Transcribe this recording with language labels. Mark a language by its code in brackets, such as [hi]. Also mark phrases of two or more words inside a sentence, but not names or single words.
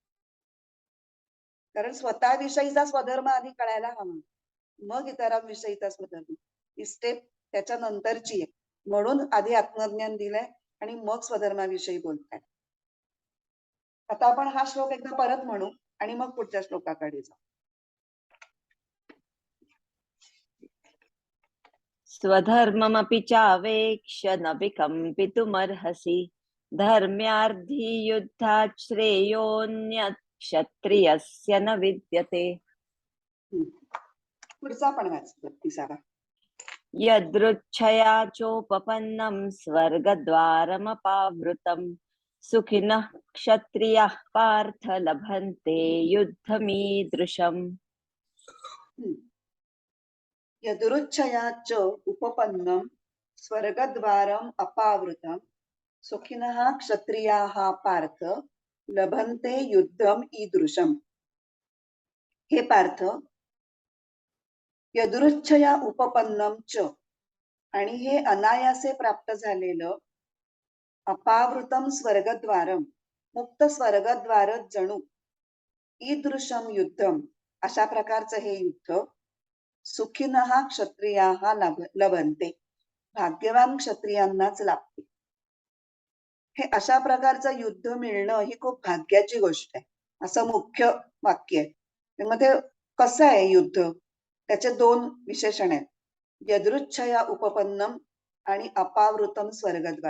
[mr] कारण स्वतःविषयीचा स्वधर्म आधी कळायला हवा, मग इतरांविषयीचा स्वधर्म. ही स्टेप त्याच्या नंतरची आहे. म्हणून आधी आत्मज्ञान दिलंय आणि मग स्वधर्माविषयी बोलताय. आता आपण हा श्लोक एकदा परत म्हणू आणि मग पुढच्या श्लोकाकडे जाऊ. [sa] स्वधर्ममपि चावेक्ष्य न विकम्पितुमर्हसि धर्म्यार्थी युद्धात् श्रेयोऽन्यत् क्षत्रियस्य न विद्यते [mr] पुढचा पण वाच 32. [sa] यदृच्छया चोपपन्नं स्वर्गद्वारमपावृतं सुखिनः क्षत्रियाः पार्थ लभन्ते युद्धमीदृशम् यदुरुच्छया च उपपन्नं स्वर्गद्वारम् अपावृतं सुखिनः क्षत्रियाः पार्थ लभन्ते युद्धम ईदृशम. [mr] हे [sa] पार्थ, यदुरुच्छया उपपन्नम च [mr] आणि हे अनायासे प्राप्त झालेलं [sa] अपावृतम स्वर्गद्वारम [mr] मुक्त स्वर्गद्वार जणू [sa] ईदृशम युद्धम [mr] अशा प्रकारचं हे युद्ध [sa] सुखिनः क्षत्रियाः लभन्ते [mr] भाग्यवान क्षत्रियांनाच लाभते. हे अशा प्रकारचं युद्ध मिळणं ही खूप भाग्याची गोष्ट आहे, असं मुख्य वाक्य आहे. मग ते कसं आहे युद्ध? त्याचे 2 विशेषण आहेत, [sa] यदृच्छया उपपन्नम [mr] आणि [sa] अपावृतम स्वर्गद्वार.